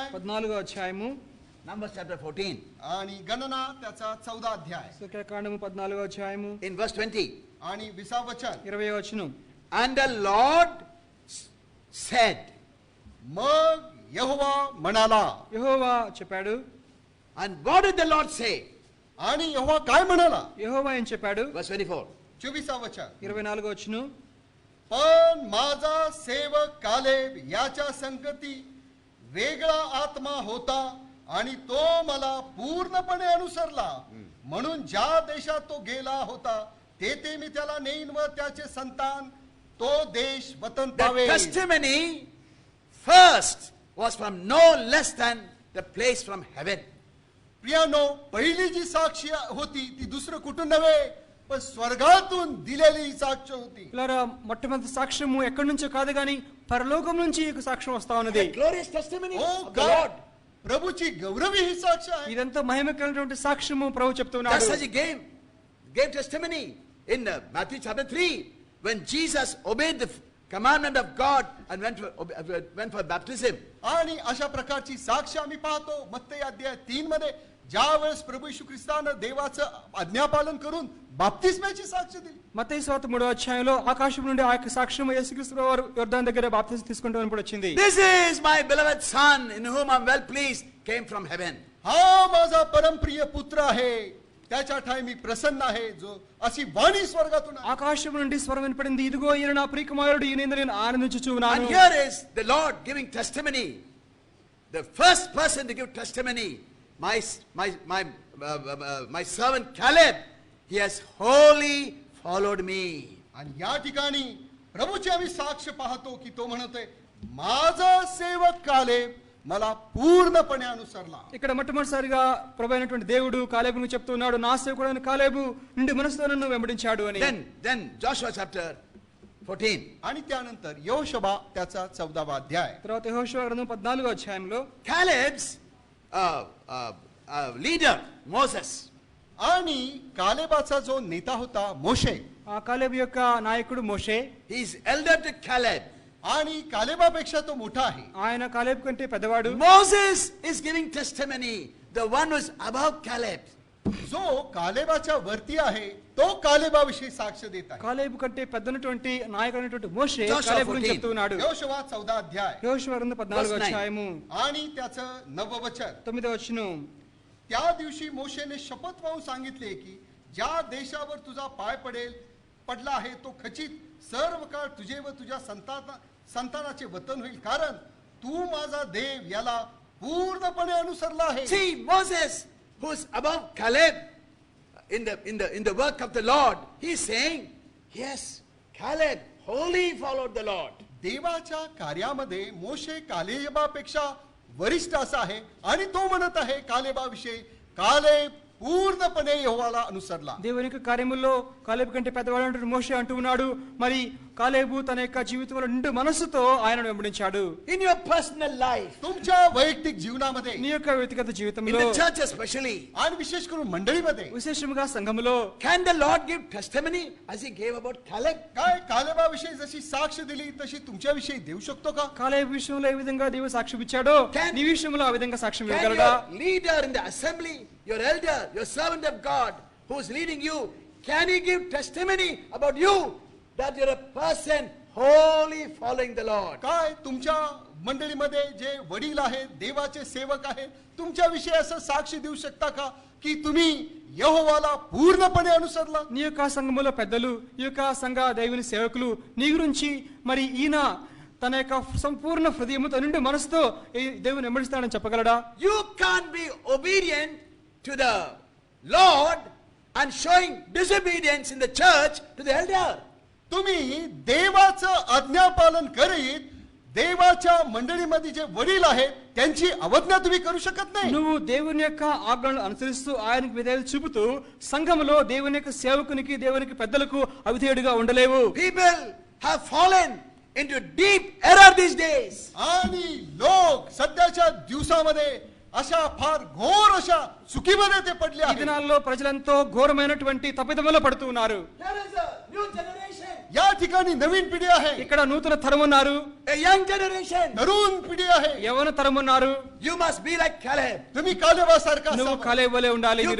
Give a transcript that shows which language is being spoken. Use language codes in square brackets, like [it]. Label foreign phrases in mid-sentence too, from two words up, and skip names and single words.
[te] 14వ అధ్యాయము, [en] Numbers chapter 14, [mr] आणि गणना त्याचा 14 अध्याय [te] సంఖ్యాకాండము 14వ అధ్యాయము [en] in verse 20. [mr] आणि 20వ वचन. [te] 20వ వచనం. [en] And the Lord said, [mr] मग यहोवा म्हणाला. [te] యెహోవా చెప్పాడు. [en] and what did the Lord say? [mr] आणि यहोवा काय म्हणाला? [te] యెహోవా ఏం చెప్పాడు? [en] Verse 24. [mr] 24వ वचन. [te] 24వ వచనం. [mr] पण माझा सेवक कालेब याच्या संगती वेगळा आत्मा होता आणि तो मला पूर्णपणे अनुसरला, म्हणून ज्या देशात तो गेला होता तेथे मी त्याला नेईन व त्याचे संतान तो देश वतन [en] The [mr] पावे. [en] testimony first was from no less than the place from heaven. [mr] प्रियानो, पहिली जी साक्षी होती ती दुसरं कुठून नव्हे, पण स्वर्गातून दिलेली साक्ष होती. [te] పిల్లరా మొట్టమొదటి సాక్ష్యము ఎక్కడి నుంచో కాదు కానీ పరలోకం నుంచి ఈ సాక్ష్యం వస్తా ఉన్నది. [en] The glorious testimony ओ of the God, Lord. [mr] प्रभूची गौरवी ही साक्ष आहे. [te] ఇదంతా మహిమకరమైనటువంటి సాక్ష్యము ప్రభు [en] Just [te] చెప్తున్నాడు. [en] as he gave testimony in Matthew chapter 3 when Jesus obeyed the commandment of God and went for baptism. [mr] आणि अशा प्रकारची साक्ष आम्ही पाहतो मत्तई अध्याय 3 मध्ये ज्यावेळेस प्रभू येशू ख्रिस्तानं देवाचं आज्ञापालन करून बाप्तिस्म्याची साक्ष दिली. [te] మత్తయి సువార్త 3వ అధ్యాయంలో ఆకాశం నుండి ఆ యొక్క సాక్ష్యం యేసుక్రీస్తు వారు యోర్దాను దగ్గర బాప్తిసం తీసుకుంటున్నప్పుడు వచ్చింది. [en] This is my beloved son in whom I am well pleased, came from heaven. [mr] हा माझा परमप्रिय पुत्र आहे, त्याच्या ठाई मी प्रसन्न आहे, जो अशी वाणी स्वर्गातून आहे. [te] ఆకాశం నుండి స్వరం వినపడింది, ఇదిగో ఈయన నా ప్రియకుమారుడు, ఈయన నేను ఆనందించుచు [en] And [te] ఉన్నాను. [en] here is the Lord giving testimony. The first person to give testimony, my servant Caleb, he has wholly followed me. [mr] आणि या ठिकाणी प्रभूची आम्ही साक्ष पाहतो की तो म्हणतोय, माझा सेवक कालेब मला पूर्णपणे अनुसरला. [te] ఇక్కడ మొట్టమొదటిసారిగా ప్రభు అయినటువంటి దేవుడు కాలేబును చెప్తున్నాడు, నా సేవకుడైన కాలేబు నుండి మనసుతో నన్ను వెంబడించాడు అని. [en] Then Joshua chapter 14. [mr] आणि त्यानंतर यहोशुवा त्याचा 14वा अध्याय. [te] తర్వాత యెహోషువ గ్రంథం 14వ అధ్యాయంలో [en] Caleb's leader Moses. [mr] आणि कालेबाचा जो नेता होता मोशे, [te] ఆ కాలేబు యొక్క నాయకుడు మోషే, [en] He is elder to Caleb. [mr] आणि कालेबापेक्षा तो मोठा आहे. [te] ఆయన కాలేబు కంటే పెద్దవాడు. [en] Moses is giving testimony, the one who is above Caleb. [mr] जो कालेबाच्या वरती आहे तो कालेबाविषयी साक्ष देत आहे. [te] కాలేబు కంటే పెద్దనటువంటి నాయకుడైనటువంటి మోషే [en] Joshua [te] కాలేబు గురించి [en] 14. [te] చెప్తున్నాడు. [mr] यहोशुवा 14 अध्याय [te] యెహోషువ గ్రంథం 14వ [en] Verse 9. [te] అధ్యాయము [mr] आणि त्याचं 9व वचन. [te] 9వ వచనం. [mr] त्या दिवशी मोशेने शपथ वाहून सांगितले की ज्या देशावर तुझा पाय पडला आहे तो खचित सर्व काळ तुझे व तुझ्या संतानाचे वतन होईल, कारण तू माझा देव याला पूर्णपणे अनुसरला आहे. [en] See, Moses, who is above Caleb in the work of the Lord, he is saying, yes, Caleb wholly followed the Lord. [mr] देवाच्या कार्यामध्ये मोशे कालेबापेक्षा वरिष्ठ असा आहे आणि तो म्हणत आहे कालेबाविषयी, कालेब पूर्णपणे यहोवाला अनुसरला. [te] దేవుని యొక్క కార్యముల్లో కాలేబు కంటే పెద్దవాడు మోషే అంటూ ఉన్నాడు. మరి కాలేబు తన యొక్క జీవితంలో నిండు మనస్సుతో ఆయనను వెంబడించాడు. [en] In your personal life, [mr] तुमच्या वैयक्तिक जीवनामध्ये, [te] నీ యొక్క వ్యక్తిగత [en] in [te] జీవితంలో, [en] the church especially, [mr] आणि विशेष करून मंडळीमध्ये [te] విశేషంగా సంఘములో [en] can the Lord give testimony as he gave about Caleb? [mr] काय कालेबाविषयी जशी साक्ष दिली तशी तुमच्याविषयी देऊ शकतो का? [te] కాలేబు విషయంలో ఏ విధంగా దేవుడు సాక్ష్యం ఇచ్చాడో [en] Can- [te] నీ విషయంలో ఆ విధంగా సాక్ష్యం [en] Can [te] ఇవ్వగలడా? [en] your leader in the assembly, your elder, your servant of God who is leading you, can he give testimony about you that you're a person wholly following the Lord? [mr] काय तुमच्या मंडळीमध्ये जे वडील आहेत, देवाचे सेवक आहेत, तुमच्याविषयी असं साक्ष देऊ शकता का की तुम्ही यहोवाला पूर्णपणे अनुसरला? [te] నీ యొక్క సంఘములో పెద్దలు, ఈ యొక్క సంఘ దేవుని సేవకులు నీ గురించి మరి ఈయన తన యొక్క సంపూర్ణ హృదయముతో నిండు మనసుతో ఈ దేవుని వెంబడిస్తాడని చెప్పగలడా? [en] You can't be obedient to the Lord and showing disobedience in the church to the elder. [mr] तुम्ही देवाचं आज्ञापालन करीत देवाच्या मंडळीमध्ये जे वडील आहेत त्यांची अवज्ञा तुम्ही करू शकत नाही. [te] నువ్వు దేవుని యొక్క ఆజ్ఞలను అనుసరిస్తూ ఆయనకు విధేయత చూపుతూ సంఘములో దేవుని యొక్క సేవకునికి దేవునికి పెద్దలకు అవిధేయుడిగా ఉండలేవు. [en] People have fallen into deep error these days. [mr] आणि लोक सध्याच्या दिवसामध्ये अशा फार घोर अशा चुकीमध्ये ते पडले [te] ఈ [mr] आहेत. [te] దినాల్లో ప్రజలంతో ఘోరమైనటువంటి తప్పిదములో పడుతూ ఉన్నారు. [en] There is a new generation, [mr] या ठिकाणी नवीन पिढी आहे, [te] ఇక్కడ నూతన తరం ఉన్నారు, [en] a young generation. [mr] तरुण पिढी आहे. [te] యవన తరం ఉన్నారు. [en] You must be like Caleb. [mr] तुम्ही कालेबासारखा [te] నువ్వు [mr] असावं. [te] కాలేబు వలె ఉండాలి. [en] You